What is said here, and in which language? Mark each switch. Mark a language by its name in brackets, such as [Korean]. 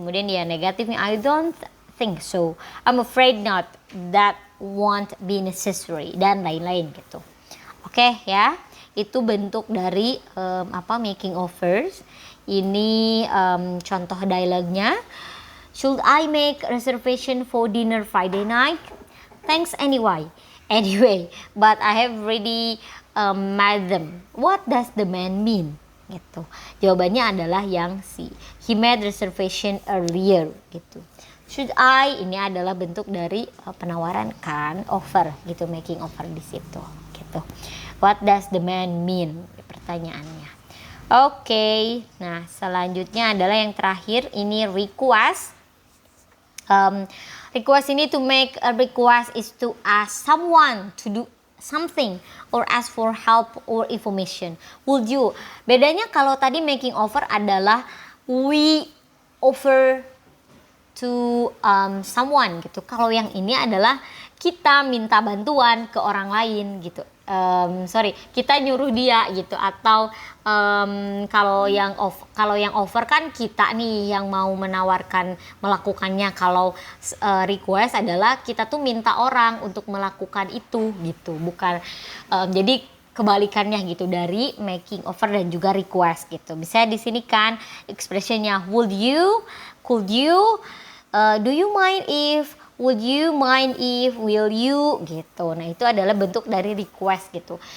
[Indonesian] Kemudian dia negatifnya, [English] I don't think so, I'm afraid not, that won't be necessary, [Indonesian] dan lain-lain gitu. Oke ya, itu bentuk dari [English] making offers. [Indonesian] Ini contoh dialognya. [English] Should I make reservation for dinner Friday night? Thanks anyway. Anyway, but I have already met them. What does the man mean? Gitu. [Indonesian] Jawabannya adalah yang C. [English] He made reservation earlier. Gitu. Should I? [Indonesian] Ini adalah bentuk dari penawaran kan, offer gitu, making offer di situ. [English] Gitu. What does the man mean? Pertanyaannya. Oke. [Indonesian] Nah selanjutnya adalah yang terakhir. Ini request. [English] Request ini to make a request is to ask someone to do something or ask for help or information. Would you? [Indonesian] Bedanya kalau tadi [English] making offer adalah we offer to someone gitu. [Indonesian] Kalau yang ini adalah kita minta bantuan ke orang lain gitu. Kita nyuruh dia gitu. Atau kalau yang offer kan kita nih yang mau menawarkan melakukannya. Kalau request adalah kita tuh minta orang untuk melakukan itu gitu. Bukan jadi kebalikannya gitu dari making offer dan juga request gitu. Bisa di sini kan expressionnya [English] would you, could you, do you mind if, would you mind if, will you gitu. [Indonesian] Nah itu adalah bentuk dari request gitu.